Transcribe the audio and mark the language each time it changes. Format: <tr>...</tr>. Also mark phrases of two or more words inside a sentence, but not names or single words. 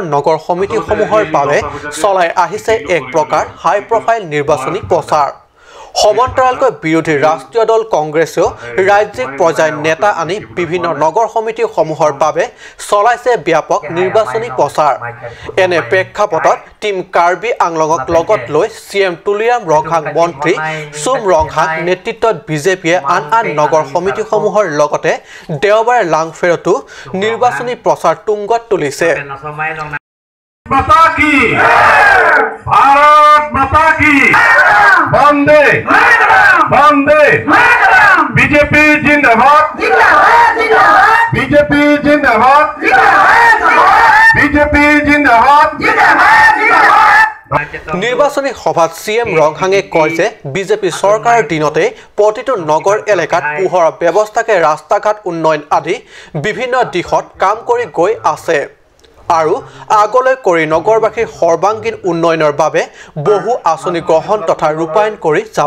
<as>নগৰ সমিতিসমূহৰ বাবে চলাই আহিছে এক প্ৰকাৰ</as> <en>high profile</en> <as>নিৰ্বাচনী প্ৰচাৰ সমান্তৰালকৈ বিৰোধী ৰাষ্ট্ৰীয় দল কংগ্ৰেছেও ৰাজ্যিক পৰ্যায়ৰ নেতা আনি বিভিন্ন নগৰ সমিতিসমূহৰ বাবে চলাইছে ব্যাপক নিৰ্বাচনী প্ৰচাৰ এনে প্ৰেক্ষাপটত টিম কাৰ্বি আংলঙক লগত লৈ CM তুলিৰাম ৰংহাং মন্ত্ৰী চুম ৰংহাং নেতৃত্বত বিজেপিয়ে আন নগৰ সমিতিসমূহৰ লগতে দেওবাৰে লাংফেৰতো নিৰ্বাচনী প্ৰচাৰ তুংগত তুলিছে</as> <hi>माता की भारत माता की वंदे वंदे बीजेपी जिंदाबाद बीजेपी जिंदाबाद बीजेपी जिंदाबाद</hi> <as>নিৰ্বাচনী সভাত CM ৰংহাঙে কয় যে বিজেপি চৰকাৰৰ দিনতে প্ৰতিটো নগৰ এলেকাত পোহৰৰ ব্যৱস্থাকে ৰাস্তা ঘাট উন্নয়ন আদি বিভিন্ন দিশত কাম কৰি গৈ আছে আৰু আগলৈ কৰি নগৰবাসীৰ সৰ্বাংগীন উন্নয়নৰ বাবে বহু আঁচনি গ্ৰহণ তথা ৰূপায়ণ কৰি যাব</as>